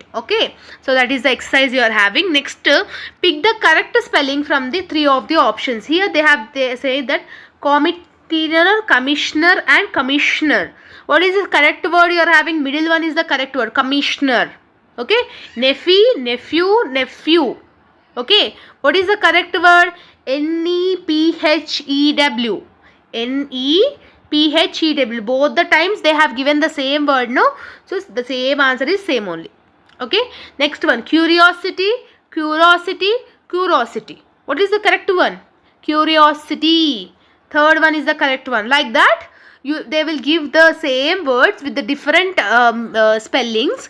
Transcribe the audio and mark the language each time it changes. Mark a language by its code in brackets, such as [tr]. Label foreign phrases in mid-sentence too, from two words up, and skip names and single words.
[en] Okay, so that is the exercise you are having. Next, pick the correct spelling from the three of the options. Here they say that commissioner, commissioner and commissioner. What is the correct word you are having? Middle one is the correct word, commissioner. Okay, nephew. Okay, what is the correct word? N-E-P-H-E-W. N-E-P-H-E-W. Both the times they have given the same word, no? So the same answer is same only. Okay, next one, curiosity. What is the correct one? Curiosity. Third one is the correct one. Like that, they will give the same words with the different spellings.